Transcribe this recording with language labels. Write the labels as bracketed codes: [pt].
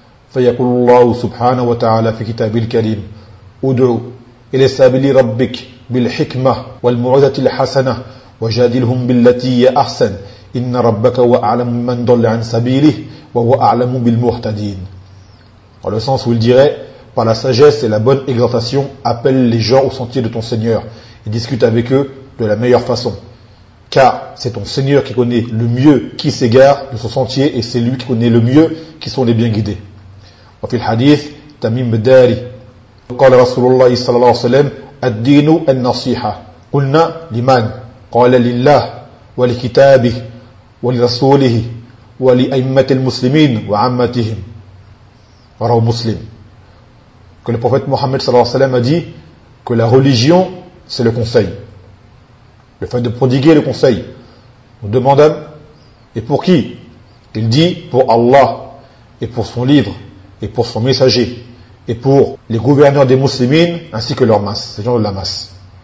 [ar] فيقول الله سبحانه وتعالى في كتابه الكريم ادعو إلى سبيل ربك بالحكمة والموعظة الحسنة وجادلهم بالتي هي أحسن إن ربك هو أعلم من ضل عن سبيله وهو أعلم بالمهتدين. [fr] Dans le sens où il dirait, par la sagesse et la bonne exhortation, appelle les gens au sentier de ton Seigneur et discute avec eux de la meilleure façon. Car c'est ton Seigneur qui connaît le mieux qui s'égare de son sentier et c'est lui qui connaît le mieux qui sont les bien guidés. [ar] وفي الحديث تميم الداري قال رسول الله صلى الله عليه وسلم الدين النصيحة قلنا لمن؟ قال لله ولكتابه ولرسوله ولأئمة المسلمين وعامتهم رواه مسلم. [fr] Que le prophète Mohammed [ar] صلى الله عليه وسلم [fr] a dit que la religion c'est le conseil. Le fait de prodiguer le conseil. Nous demandons et pour qui? Il dit pour Allah et pour son livre et pour son messager, et pour les gouverneurs des muslimines, ainsi que leur masse, ces gens de la masse.